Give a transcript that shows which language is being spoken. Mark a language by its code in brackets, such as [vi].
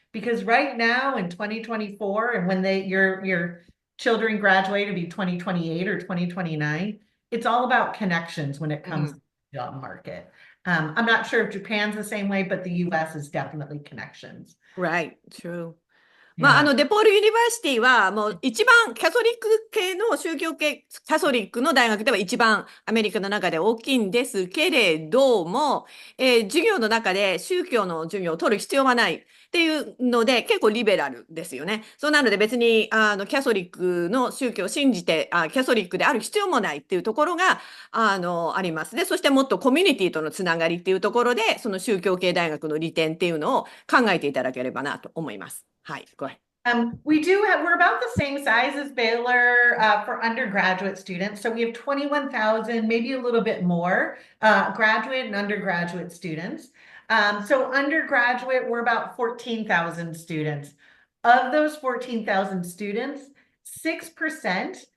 [en] Because right now in 2024, and when your children graduate, it'll be 2028 or 2029, it's all about connections when it comes to the job market. I'm not sure if Japan's the same way, but the US is definitely connections. Right, true. [ja] デポールユニバーシティはもう一番キャソリック系の宗教系キャソリックの大学では一番アメリカの中で大きいんですけれども、授業の中で宗教の授業を取る必要はないっていうので結構リベラルですよね。そうなので別にキャソリックの宗教を信じてキャソリックである必要もないっていうところがありますね。そしてもっとコミュニティとのつながりっていうところでその宗教系大学の利点っていうのを考えていただければなと思います。はい、 [en] go ahead. We're about the same size as Baylor for undergraduate students. So we have 21,000, maybe a little bit more, graduate and undergraduate students. So undergraduate, we're about 14,000 students. Of those 14,000 students, 6%,